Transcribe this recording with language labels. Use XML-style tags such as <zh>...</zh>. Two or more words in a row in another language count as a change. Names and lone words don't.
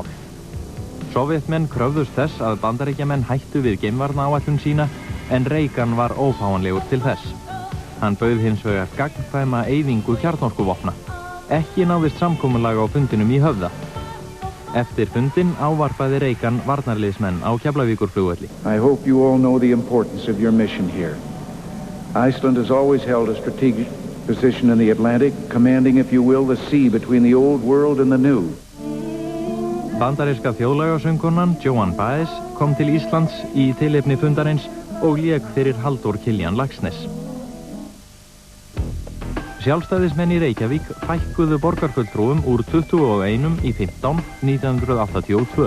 <is>Sovétmenn kröfðust þess að Bandaríkjamenn hættu við geimvarnaáætlun sína en Reagan var ófáanlegur til þess. Hann bauð hins vegar gagnkvæma eyðingu kjarnorkuvopna. Ekki náðist samkomulag á fundinum í Höfða. Eftir fundin ávarpaði Reagan varnarliðsmenn á Keflavíkurflugvelli.</is> <en>I hope you all know the importance of your mission here. Iceland has always held a strategic position in the Atlantic, commanding, if you will, the sea between the old world and the new.</en> <is>Bandaríska þjóðlagasöngkonan Joan Baez kom til Íslands í tilefni fundarins og lék fyrir Halldór Kiljan Laxness. Sjálfstæðismenn í Reykjavík fækkuðu borgarfulltrúum úr 21 í 15 1982.</is>